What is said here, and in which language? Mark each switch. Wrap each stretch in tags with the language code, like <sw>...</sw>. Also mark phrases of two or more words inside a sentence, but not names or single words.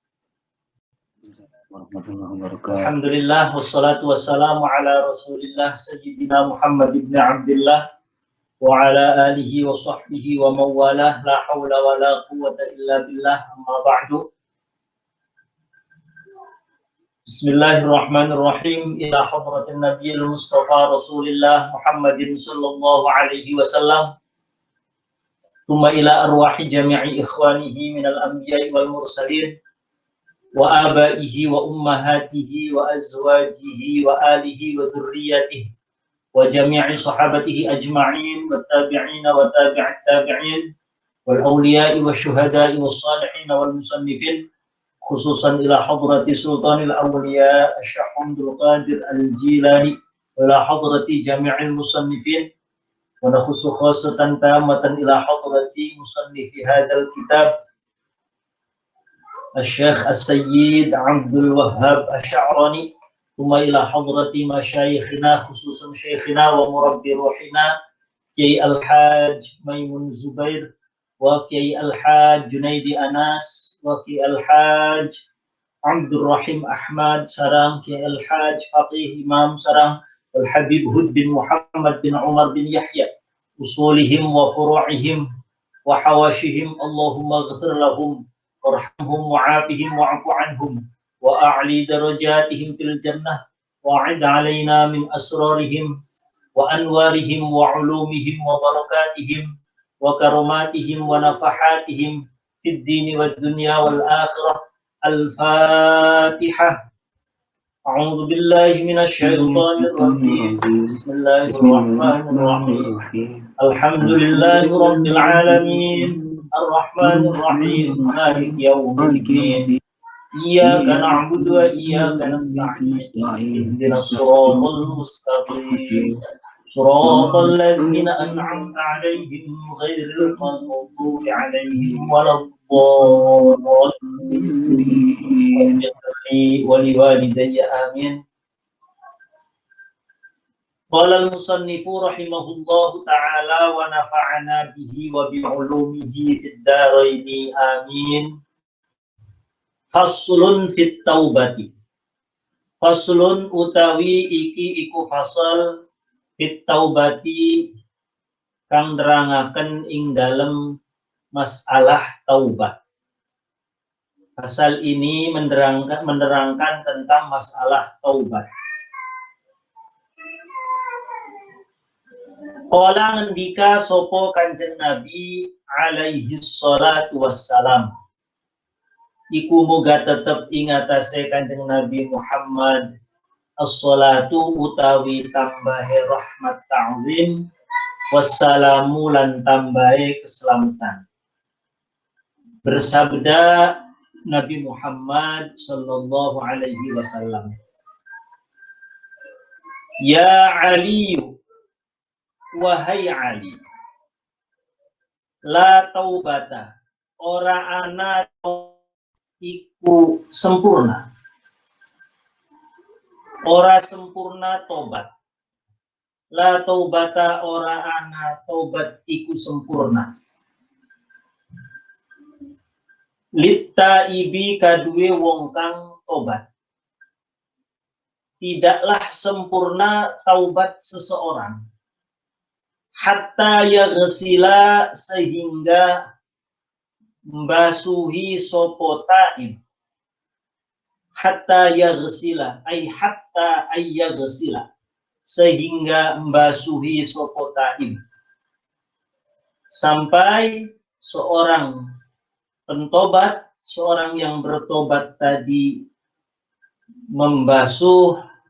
<ar>الحمد لله والصلاة والسلام على رسول الله سيدنا محمد بن عبد الله وعلى آله وصحبه وموالاه، لا حول ولا قوة إلا بالله، أما بعد. بسم الله الرحمن الرحيم. إلى حضرة النبي المصطفى رسول الله محمد صلى الله عليه وسلم، ثم إلى أرواح جميع إخوانه من الأنبياء وال مرسلين وآبائه وأمهاته وأزواجه وآله وذرياته وجميع صحابته أجمعين والتابعين وتابعي التابعين والأولياء والشهداء والصالحين والمصنفين، خصوصا إلى حضرة سلطان الأولياء الشيخ عبد القادر الجيلاني وإلى حضرة جميع المصنفين ونخص خاصة تامة إلى حضرة مصنف هذا الكتاب Syekh As-Sayyid Abdul Wahhab Asy-Sya'rani, thumma ila hadrati masyayikhina khususan syekhina wa murabbi ruhina Kiai Al-Hajj Maimun Zubair wa Kiai Al-Hajj Junaidi Anas wa Kiai Al-Hajj Abdul Rahim Ahmad sarang Kiai Al-Hajj Faqih Imam sarang Al-Habib Hud bin Muhammad bin Umar bin Yahya, usulihim wa furu'ihim wa hawashihim. اللهم اغفر لهم وارحمهم وعافهم واعف عنهم وأعل درجاتهم في الجنة وأعد علينا من أسرارهم وأنوارهم وعلومهم وبركاتهم وكراماتهم ونفحاتهم في الدين والدنيا والآخرة. Al-Fatihah. أعوذ بالله من الشيطان الرجيم. بسم الله الرحمن الرحيم. الحمد لله رب العالمين. الرحمن الرحيم. مالك يوم الدين. إياك نعبد وإياك نستعين. اهدنا الصراط المستقيم. صراط الذين أنعمت عليهم غير المغضوب عليهم ولا الضالين. ولوالدي آمين. قال المصنف رحمه الله تعالى ونفعنا به وبعلومه في الدارين آمين. فصل في التوبة.</ar> <jv>Faslun utawi iki iku fasal</jv> <ar>في التوبة</ar> <jv>kang nerangaken ing dalem masalah taubat.</jv> <id>Pasal ini menerangkan tentang masalah taubat.</id> <jv>Qala ngendika sapa Kanjeng Nabi</jv> <ar>عليه الصلاة والسلام,</ar> <jv>iku muga tetep ing atase Kanjeng Nabi Muhammad as-salatu utawi tambahe rahmat ta'zim wassalamu lan tambahe keselamatan.</jv> <id>Bersabda Nabi Muhammad</id> <ar>صلى الله عليه وسلم، يا علي,</ar> <jv>wahai Ali,</jv> <ar>لا توبة,</ar> <jv>ora ana iku sempurna, ora sempurna tobat.</jv> <ar>لا توبة,</ar> <jv>ora ana tobat iku sempurna.</jv> <ar>للتائب</ar> <jv>kadue wong kang tobat.</jv> <id>Tidaklah sempurna taubat seseorang</id> <ar>حتى يغسل,</ar> <id>sehingga membasuhi sopo taib.</id> <ar>حتى يغسل أي حتى أن يغسل,</ar> <id>sehingga membasuhi sopo taib, sampai seorang pentobat, seorang yang bertobat tadi membasuh,</id>